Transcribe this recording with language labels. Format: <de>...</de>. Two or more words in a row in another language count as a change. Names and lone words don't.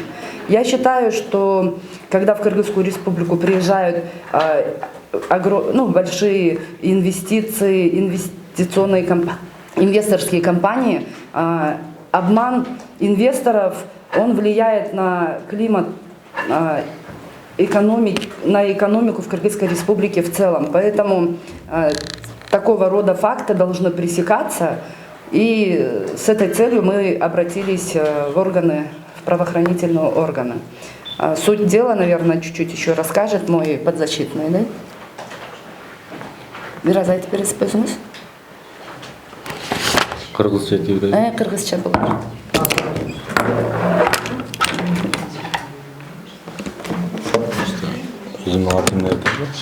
<ru>Я считаю, что когда в Кыргызскую Республику приезжают большие инвесторские компании, обман инвесторов, он влияет на климат, на экономику в Кыргызской Республике в целом. Поэтому такого рода факты должны пресекаться. И с этой целью мы обратились в правоохранительные органы. Суть дела, наверное, чуть-чуть еще расскажет мой подзащитный, да?</ru> <ky>Бираз айтып бересиз? Кыргызча тийбейт. Кыргызча болот. Өзүмдүн атым эмне айтты?</ky>